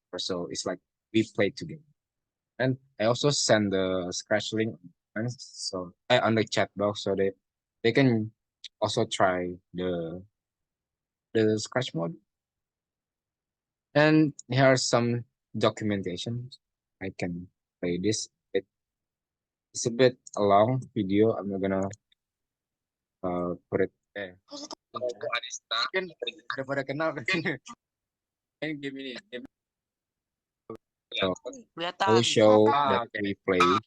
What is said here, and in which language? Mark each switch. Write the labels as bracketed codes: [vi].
[en] So it's like we play together. And I also send the scratch link so on the chat box, so they can also try the scratch mode. And here are some documentation. I can play this. It's a bit a long video. I'm not gonna put it there. [id] Mungkin udah pada kenal kan main game ini. [en] So, I will show that we play.